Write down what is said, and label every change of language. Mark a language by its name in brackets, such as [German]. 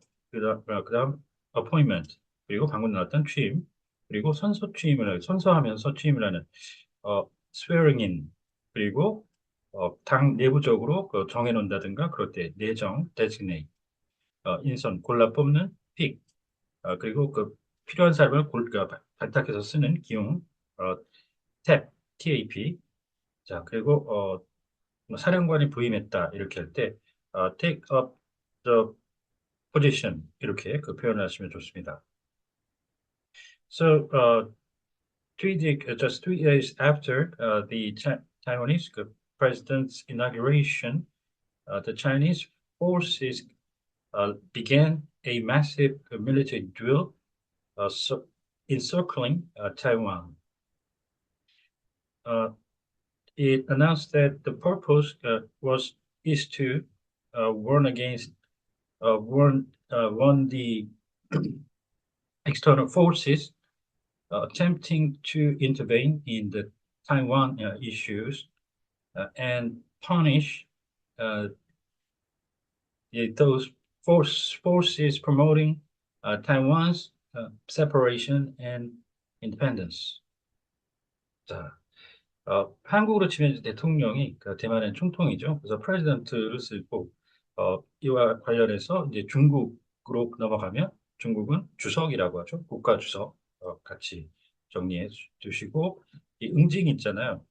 [Korean] 그다음 appointment, 그리고 방금 나왔던 취임, 그리고 선서하면서 취임을 하는 [English] swearing in, [Korean] 그리고 당 내부적으로 정해놓는다든가 그럴 때 내정, designate, 인선, 골라 뽑는 pick, 그리고 필요한 사람을 발탁해서 쓰는 기용, 어, 탭, TAP. 자, 그리고 뭐 사령관이 부임했다 이렇게 할 때 [English] take up the position [Korean] 이렇게 표현을 하시면 좋습니다. [English] So just 3 days after the Taiwanese president's inauguration, the Chinese forces began a massive military drill encircling Taiwan. Uh, it announced that the purpose is to warn against warn the external forces attempting to intervene in the Taiwan issues and punish uh, those forces promoting Taiwan's separation and independence. [Korean] 자, 한국으로 치면 이제 대통령이 대만의 총통이죠. 그래서 프레지던트를 쓰고 이와 관련해서 이제 중국으로 넘어가면 중국은 주석이라고 하죠. 국가 주석 같이 정리해 두시고 이 응징 있잖아요.